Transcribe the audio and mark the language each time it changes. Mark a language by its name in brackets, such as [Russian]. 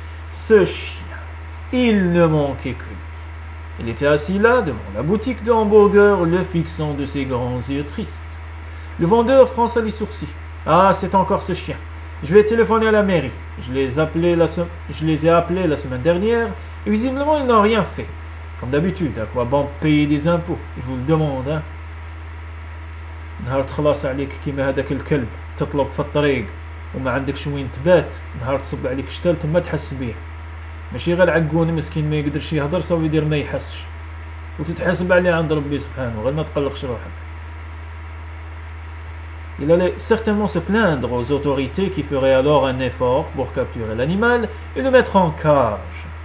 [French] Ce chien, il ne manquait que lui. Il était assis là, devant la boutique de hamburger, le fixant de ses grands yeux tristes. Le vendeur fronça les sourcils. « Ah, c'est encore ce chien. Je vais téléphoner à la mairie. Je les ai appelés la semaine dernière et visiblement ils n'ont rien fait. Comme d'habitude, à quoi bon payer des impôts? Je vous le demande, hein. [Arabic] نهار تخلص عليك كيما هذاك الكلب تطلب في الطريق وما عندكش وين تبات نهار تصب عليك شتال ثم تحس بيه ماشي غير عقون مسكين ما يقدرش يهضر صافي يدير ما يحسش وتتحاسب عليه عند ربي سبحانه غير ما تقلقش روحك. [French] Il allait certainement se plaindre aux autorités qui feraient alors un effort pour capturer l'animal et le mettre en cage.